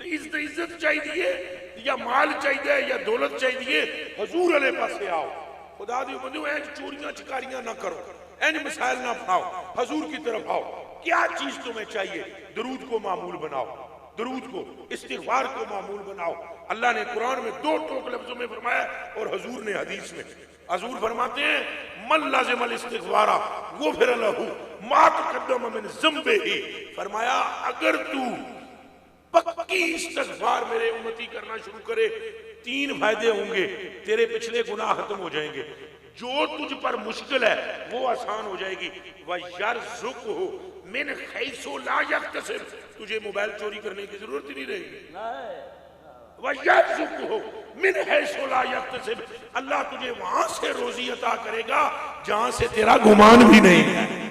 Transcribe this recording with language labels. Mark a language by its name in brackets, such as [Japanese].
[Urdu] تو عزت چاہیے یا مال چاہیے یا دولت چاہیے, حضور علیہ پاس سے آؤ. [Punjabi] خدا دی بندو اینج چوریاں چکاریاں نہ کرو, اینج مسائل نہ پڑھاؤ, [Urdu] حضور کی طرف آؤ. کیا چیز تمہیں چاہیے؟ درود کو معمول بناؤ, درود کو استغفار کو معمول بناؤ. اللہ نے قرآن میں 2 ٹوک لفظوں میں فرمایا اور حضور نے حدیث میں. حضور فرماتے ہیں [Arabic] من لازم الاستغفار غفر لہ ما تقدم من ذنبہ. [Urdu] فرمایا اگر تو پکی استغفار میرے امتی کرنا شروع کرے 3 فائدے ہوں گے. تیرے پچھلے گناہ ختم ہو جائیں گے, جو تجھ پر مشکل ہے وہ آسان ہو جائے گی. [Arabic] وَيَرْزُقْهُ مِنْ حَيْثُ لَا يَحْتَسِبُ, [Urdu] تجھے موبائل چوری کرنے کی ضرورت ہی نہیں رہے گی. [Arabic] وَيَرْزُقْهُ مِنْ حَيْثُ لَا يَحْتَسِبُ, [Urdu] اللہ تجھے وہاں سے روزی عطا کرے گا جہاں سے تیرا گمان بھی نہیں ہے.